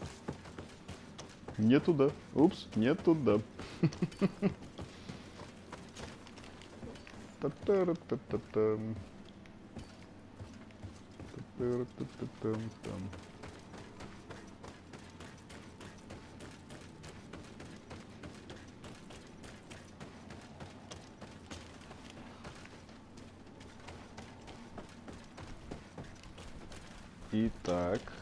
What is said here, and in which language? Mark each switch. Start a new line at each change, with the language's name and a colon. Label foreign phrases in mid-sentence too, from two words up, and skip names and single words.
Russian: Не туда. Упс, не туда. Та-та-ра-та-та-там. Та-та-ра-та-та-там. Итак.